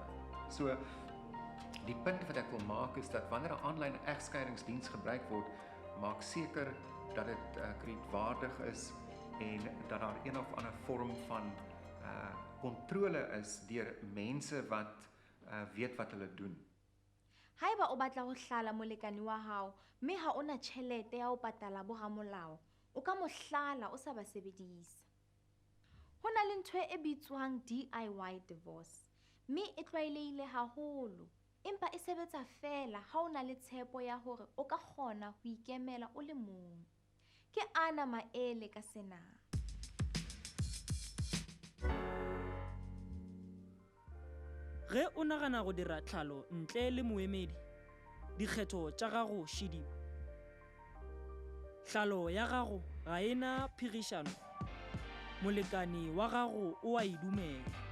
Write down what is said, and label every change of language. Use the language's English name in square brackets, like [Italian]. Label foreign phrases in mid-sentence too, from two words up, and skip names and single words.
[Afrikaans] So, die punt wat ek wil maak is dat wanneer 'n aanlyn egskeidingsdiens gebruik word, maak seker dat dit kredietwaardig is en dat daar een of ander vorm van kontrole is deur mense wat weet wat hulle doen. [Southern Sotho] Haeba o batla ho hlala molekane wa hao, mme ha ona tjhelete ya ho patala boramolao, o ka mo hlala o sa ba sebedisa. Ho na le ntho e bitswang [English] DIY divorce, [Southern Sotho] mme e tlwaelehile haholo, empa e sebetsa fela ha o na le tshepo ya hore o ka kgona ho ikemela o le mong. Ke ana maele ka sena. [Northern Sotho] Ge o nagana go dira tlhalo ntle le moemedi, dikgetho tša gago šidi. Tlhalo ya gago ga ena phigišano, molekani wa gago o a idumela.